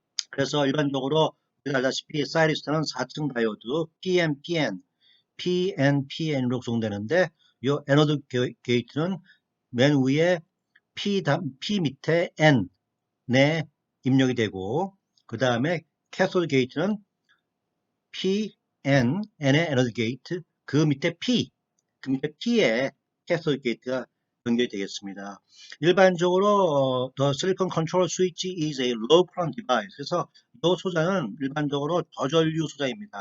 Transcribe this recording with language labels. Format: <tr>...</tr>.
<ko>그래서 일반적으로 우리가 알다시피 사이리스트는 4층 다이오드 PNPN으로 구성되는데 이 애너드 게이트는 맨 위에 P 밑에 N에 입력이 되고 그 다음에 캐소드 게이트는 N의 애너드 게이트 그 밑에 P에 캐소드 게이트가 연결이 되겠습니다. 일반적으로</ko> <en>the silicon control switch is a low current device.</en> <ko>그래서 이 소자는 일반적으로 저전류 소자입니다.</ko>